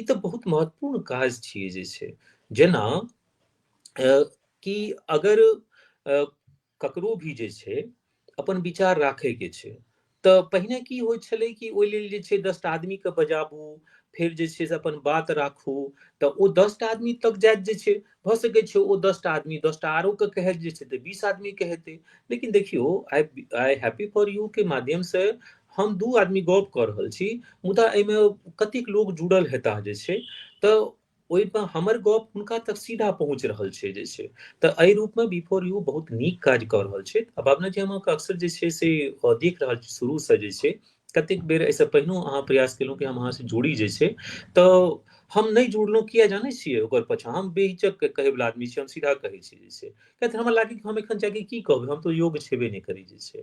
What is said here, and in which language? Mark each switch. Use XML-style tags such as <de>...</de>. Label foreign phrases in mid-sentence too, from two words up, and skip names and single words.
<mai>तऽ ई तऽ बहुत महत्वपूर्ण काज छियै जे छै। जेना कि अगर ककरो भी जे छै अपन विचार राखैके छै तऽ पहिने की होइत छलै कि ओहि लेल जे छै 10 टा आदमीके बजाबू, फेर जे छै से अपन बात राखू, तऽ ओ 10 टा आदमी तक जाइत जे छै, भऽ सकै छै ओ 10 टा आदमी 10 टा आरो के कहैत जे छै तऽ 20 आदमी के हेतै। लेकिन देखियौ आई हैप्पी फॉर यू के माध्यम से हम 2 आदमी गप कऽ रहल छी, मुदा एहिमे कतेक लोग जुड़ल हेताह जे छै, तऽ ओहिमे हमर गप हुनका तक सीधा पहुँच रहल छै जे छै। तऽ एहि रूपमे बी फॉर यू बहुत नीक काज कऽ रहल छै। आ भावना जी, हम अक्सर जे छै से देख रहल छी शुरूसँ जे छै, कतेक बेर एहिसँ पहिनो अहाँ प्रयास केलहुँ कि हम अहाँसँ जोड़ी जे छै, तऽ हम नहि जुड़लहुँ किया जानै छियै ओकर पाछाँ? हम बेहिचक कहैवला आदमी छी, हम सीधा कहै छी जे छै, किया तऽ हमरा लागै कि हम एखन जाके की कहबै, हम तऽ योग्य छेबे नहि करी जे छै।</mai>